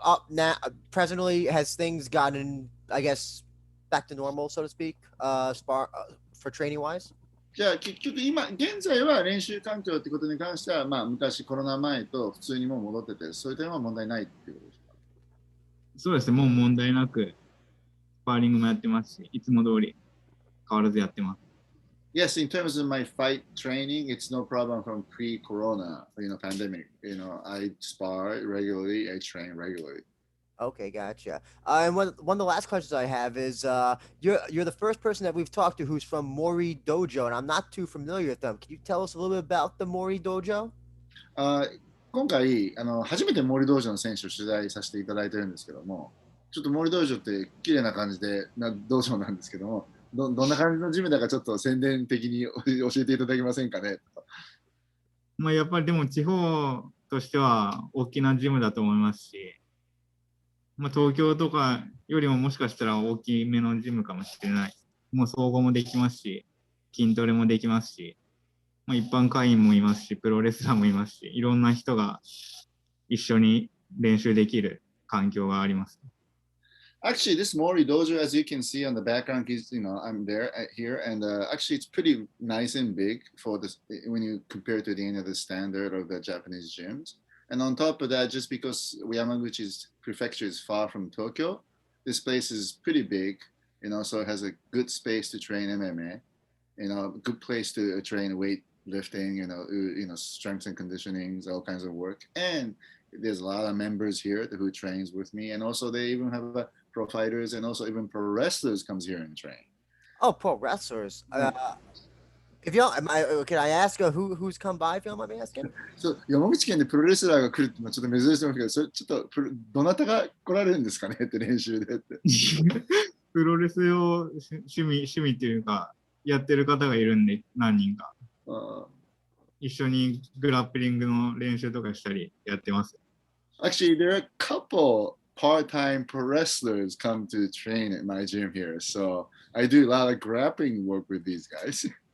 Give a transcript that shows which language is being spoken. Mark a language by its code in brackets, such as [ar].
[en] Now, presently, has things gotten, I guess, back to normal, so to speak, for training wise? [ja] じゃあ結局現在は練習環境ってことに関しては、昔コロナ前と普通にもう戻ってて、そういう点は問題ないっていうことですか？そうですね、もう問題なく、スパーリングもやってますし、いつも通り変わらずやってます。 [en] Yes, in terms of my fight training, it's no problem from pre-corona, pandemic. I spar regularly, I train regularly. Okay, gotcha. And one of the last questions I have is, you're the first person that we've talked to who's from Mori Dojo, and I'm not too familiar with them. Can you tell us a little bit about the Mori Dojo? [ja] 今回初めてモリ道場の選手を取材させていただいてるんですけども、ちょっとモリ道場って綺麗な感じで道場なんですけども、どんな感じのジムだかちょっと宣伝的に教えていただけませんかね。やっぱりでも地方としては大きなジムだと思いますし、東京とかよりももしかしたら大きめのジムかもしれない。もう総合もできますし、筋トレもできますし、一般会員もいますし、プロレスラーもいますし、いろんな人が一緒に練習できる環境があります。 [en] Actually, this Mori Dojo, as you can see on the background, is I'm there here, and actually it's pretty nice and big for this when you compare to any of the standard of the Japanese gyms. And on top of that, just because Yamaguchi's prefecture is far from Tokyo, this place is pretty big, so it has a good space to train MMA, good place to train weightlifting, strength and conditioning, all kinds of work. And there's a lot of members here who trains with me, and also they even have pro fighters and also even pro wrestlers comes here and train. Oh, pro wrestlers. If you don't, can I ask who's come by? If you don't mind me asking. [ja] 山口県でプロレスラーが来るってちょっと珍しいと思うけど、それちょっとどなたが来られるんですかねって練習でって。プロレスを趣味っていうかやってる方がいるんで何人か。一緒にグラップリングの練習とかしたりやってます。 [en] Actually, there are a couple part-time pro wrestlers come to train at my gym here, so I do a lot of grappling work with these guys.